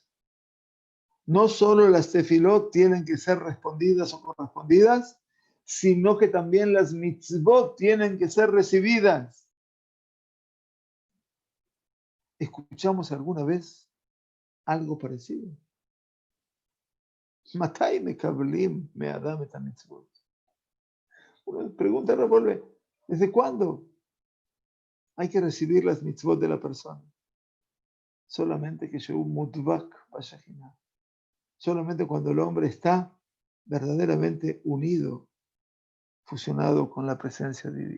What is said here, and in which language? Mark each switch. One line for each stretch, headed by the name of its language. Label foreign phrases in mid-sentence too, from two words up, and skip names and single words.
Spanish: No solo las tefilot tienen que ser respondidas o correspondidas, sino que también las mitzvot tienen que ser recibidas. ¿Escuchamos alguna vez algo parecido?
Hebrew: מתי מקבלים מאדם את מצוות.
Spanish: Una pregunta revuelve, ¿desde cuándo hay que recibir las mitzvot de la persona? Solamente que
Hebrew: שהוא מודבק בשכינה.
Spanish: Solamente cuando el hombre está verdaderamente unido, fusionado con la presencia divina.